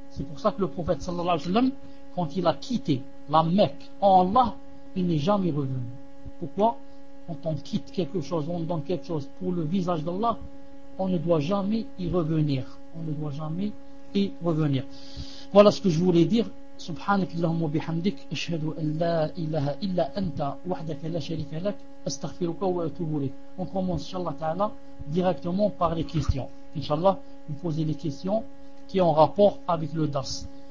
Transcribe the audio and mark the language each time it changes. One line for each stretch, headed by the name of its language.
French: C'est pour ça que le prophète, sallallahu alayhi wa sallam, quand il a quitté la Mecque en bas, il n'est jamais revenu. Pourquoi? Quand on quitte quelque chose, on donne quelque chose pour le visage d'Allah, on ne doit jamais y revenir. On ne doit jamais y revenir. Voilà ce que je voulais dire.
Arabic: سبحانك اللهم وبحمدك أشهد أن لا إله إلا أنت وحدك لا شريك لك أستغفرك وأتوب إليك.
French: On commence إن شاء الله تعالى directement par les questions. إن شاء الله vous posez les questions qui ont rapport avec le dars.